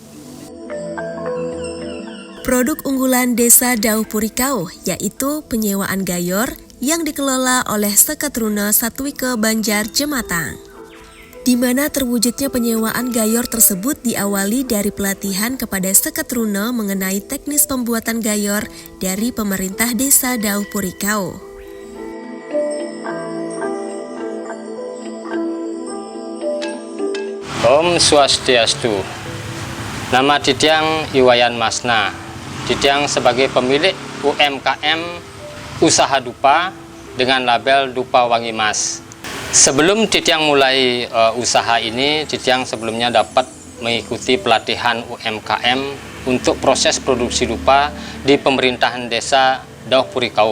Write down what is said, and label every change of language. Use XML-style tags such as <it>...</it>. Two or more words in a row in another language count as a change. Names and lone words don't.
<id>Produk unggulan Desa Daupurikau yaitu penyewaan gayor yang dikelola oleh Seketruna Satwike Banjar Jematang, di mana terwujudnya penyewaan gayor tersebut diawali dari pelatihan kepada Seketruna mengenai teknis pembuatan gayor dari pemerintah Desa Daupurikau.</id> <sa>Om Swastiastu.</sa> <id>Nama Didiang Iwayan Masna. Didiang sebagai pemilik UMKM Usaha Dupa dengan label Dupa Wangi Mas. Sebelum Didiang mulai usaha ini, Didiang sebelumnya dapat mengikuti pelatihan UMKM untuk proses produksi dupa di pemerintahan Desa Daupurikau.</id>